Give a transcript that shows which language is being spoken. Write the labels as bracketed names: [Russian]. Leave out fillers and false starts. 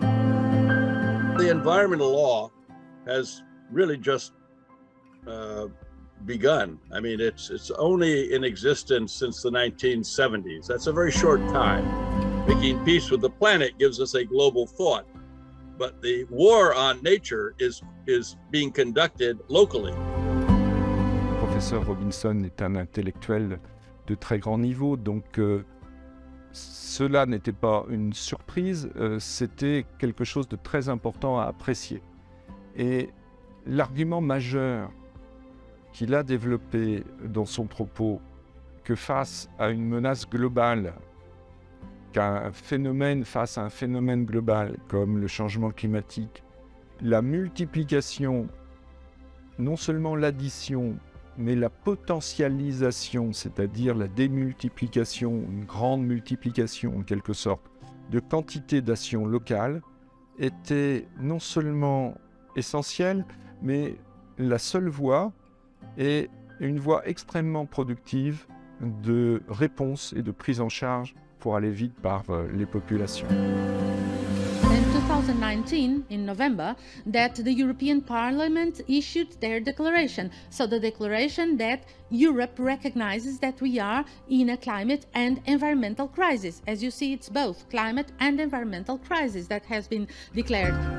[English] The environmental law has really just begun. I mean, it's only in existence since the 1970s. That's a very short time. Making peace with the planet gives us a global thought, but the war on nature is being conducted locally. [French] Professeur Robinson est un intellectuel de très grand niveau, donc cela n'était pas une surprise, c'était quelque chose de très important à apprécier. Et l'argument majeur qu'il a développé dans son propos, que face à une menace globale, qu'un phénomène face à un phénomène global comme le changement climatique, la multiplication, non seulement l'addition, mais la potentialisation, c'est-à-dire la démultiplication, une grande multiplication en quelque sorte, de quantité d'actions locales, était non seulement essentielle, mais la seule voie et une voie extrêmement productive de réponse et de prise en charge pour aller vite par les populations. [English] In 2019, in November, that the European Parliament issued their declaration. So the declaration that Europe recognizes that we are in a climate and environmental crisis. As you see, it's both climate and environmental crisis that has been declared.